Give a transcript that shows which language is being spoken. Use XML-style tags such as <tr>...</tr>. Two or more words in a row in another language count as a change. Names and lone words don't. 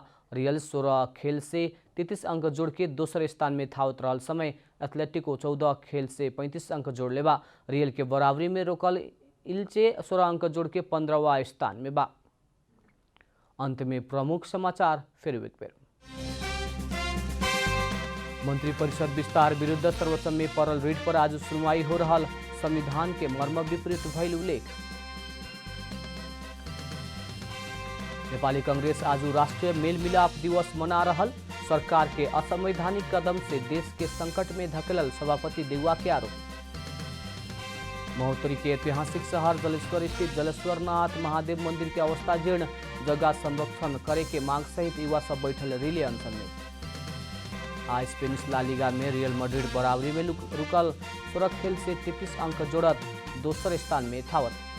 <bho>रियल 16 खेल से 33 अंक जोड़ के दोसर स्थान में थावत रहल समय एथलेटिको 14 खेल से 35 अंक जोड़ले बा। रियल के बराबरी में रोकल इल्चे 16 अंक जोड़ के 15वां स्थान में बा। अंत में प्रमुख समाचार फिर एक बेर। मंत्री परिषद विस्तार विरुद्ध सर्वोच्च में परल रिट पर आज सुनवाई हो रहल। संविधान के मर्म विपरीत भइल उल्लेख। नेपाली कांग्रेस आज राष्ट्रीय मेल मिलाप दिवस मना रहल। सरकार के असंवैधानिक कदम से देश के संकट में धकेलल सभापति देउवा के आरोप। महोत्तरी के ऐतिहासिक शहर जलेश्वर स्थित जलेश्वरनाथ महादेव मंदिर के अवस्था जीर्ण, जगह संरक्षण करे के मांग सहित युवा सब बैठल रिले अनशन में। आज स्पेनिश ला लीगा में रियल मैड्रिड बराबरी में रुकल 16 खेल से 33 अंक जोड़त दोसर स्थान में थावत।</bho>